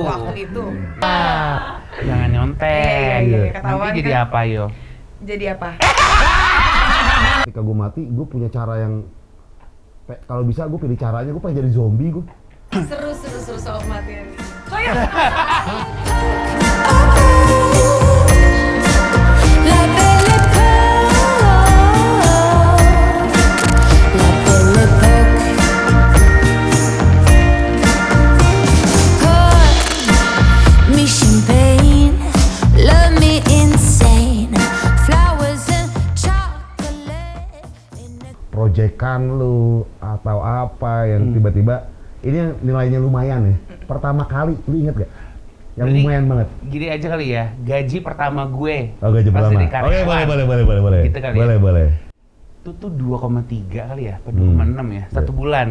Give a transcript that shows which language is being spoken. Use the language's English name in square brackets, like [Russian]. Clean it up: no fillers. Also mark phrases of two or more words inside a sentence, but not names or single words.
[Indonesian] Waktu itu. Jangan nyontek. Iya, ketahuan Nanti jadi kan. apa yo? Jadi apa? Ketika gue mati, gue punya cara yang kalau bisa gue pilih caranya, gue pengen jadi zombie gue. Seru soal kematian ini. Oh ya. [French] La belle époque, [English] pour me champagne, love me insane, flowers and chocolate. [Indonesian] Proyekan lu atau apa yang tiba-tiba ini yang nilainya lumayan ya. Pertama kali, lu inget gak? Yang Jadi, lumayan banget. Gini aja kali ya, gaji pertama gue. Oh gaji pas pertama. jadi Oke karyawan. boleh. Gitu kali boleh ya. boleh. Itu tuh 2,3 kali ya, apa 2,6 ya, satu bulan.